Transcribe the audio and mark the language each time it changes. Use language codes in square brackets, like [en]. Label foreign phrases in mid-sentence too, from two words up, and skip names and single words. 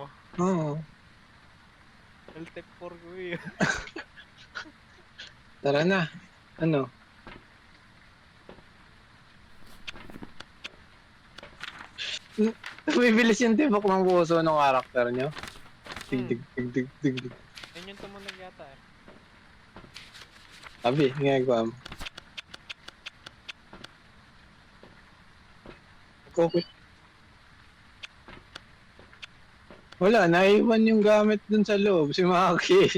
[tl] Oo. Altempor ko eh. Tara na. Ano? Bibilis yung tibok ng puso ng karakter nyo. Hmm, Dig, dig, dig, dig, dig. yun yung tumunog yata eh. Abi, ginagawa mo. Okay. Wala, naiwan yung gamit dun sa loob, si Maki.